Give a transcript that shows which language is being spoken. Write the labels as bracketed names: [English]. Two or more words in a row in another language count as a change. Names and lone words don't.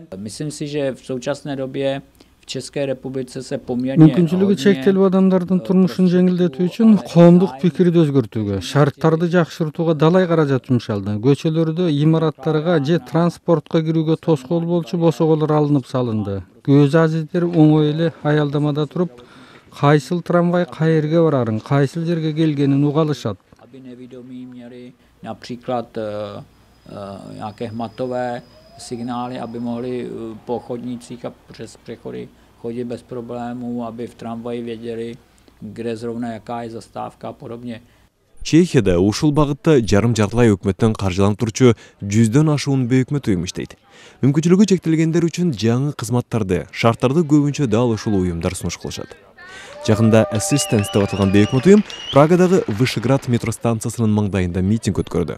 [Kyrgyz] Мүмкүнчүлүгү чектелүү адамдардын турмушун жеңилдетүү үчүн коомдук пикирди өзгөртүүгө, шарттарды жакшыртууга далай каражат жумшалды. Көчөлөрдө, имараттарга же транспортко кирүүгө тоскоол болчу босоголор алынып салынды. Көз азиздер оңой эле аялдамада туруп, кайсыл трамвай кайерге барарын, кайсыл жерге келгенин уга алышат. [Czech] Například nějaké hmatové signály, aby mohli po chodnících a přes přechody chodit bez problémů, aby v tramvaji věděli, kde zrovna jaká je zastávka a podobně. [Kyrgyz] Чехияда ушул багытта жарым-жартылай өкмөттөн каржыланып турчу 100дөн ашуун өкмөт уюм иштейт. Мүмкүнчүлүгү чектелгендер үчүн жаңы кызматтарды, шарттарды көбүнчө дал ушул уюмдар сунуш кылышат. Жакында Assistance деп аталган өкмөт уюм Прагадагы Вышеград метро станциясынын маңдайында митинг өткөрдү.